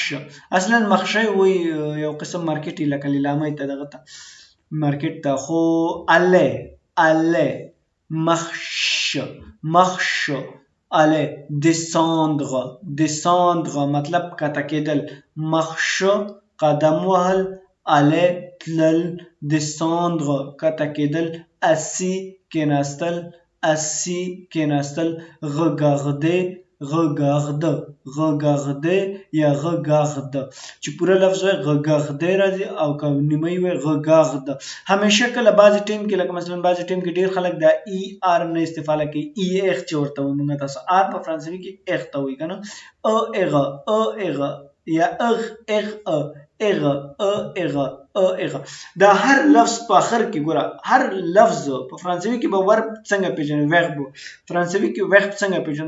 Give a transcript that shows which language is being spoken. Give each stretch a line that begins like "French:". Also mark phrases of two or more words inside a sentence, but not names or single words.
Pashto: اصلا مخشی وی یو قسم مارکیټ لکه لیلامه ته دغه ته مارکیټ ته، خو اله مخش اله. descendre مطلب کته کېدل. مخش قدم وهل، اله تلل، descendre کته کېدل، assis کېناستل، regarder یا regarde. چې پوره لفظ وي regarder راځي او که نیمه وي regarde. همیشه کله بعضې ټیم کې، لکه مثلا بعضې ټیم کې ډېر خلک دا ای آر نه استفاده کوي، ای اخ چې ورته وایي موږ تاسو آر په فرانسوي کې اخ ته وایي کنه. اغه یا اغ دا هر لفظ په اخر کې ګوره، هر لفظ په فرانسوي کې به ورب څنګه پیژنې، verb فرانسوي کې verb څنګه پیژنې؟